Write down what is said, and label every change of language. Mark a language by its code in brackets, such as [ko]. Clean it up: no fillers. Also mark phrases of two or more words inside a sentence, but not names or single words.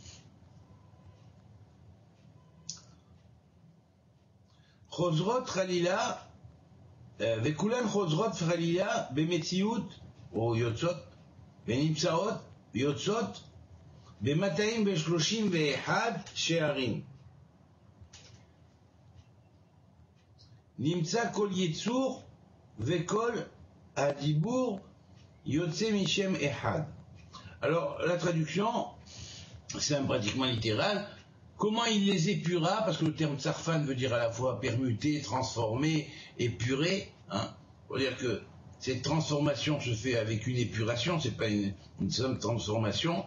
[he] חוזרות חלילה וכולם חוזרות חלילה במציאות, ou יוצאות בנמצאות יוצאות, במאתיים ושלושים ואחד שערים. נמצא כל יצור וכל הדיבור יוצא משם אחד. [fr] Alors, la traduction, c'est pratiquement littéral. Comment il les épura, parce que le terme tsarfan veut dire à la fois permuter, transformer, épurer. Hein. Faut dire que cette transformation se fait avec une épuration, c'est pas une simple transformation.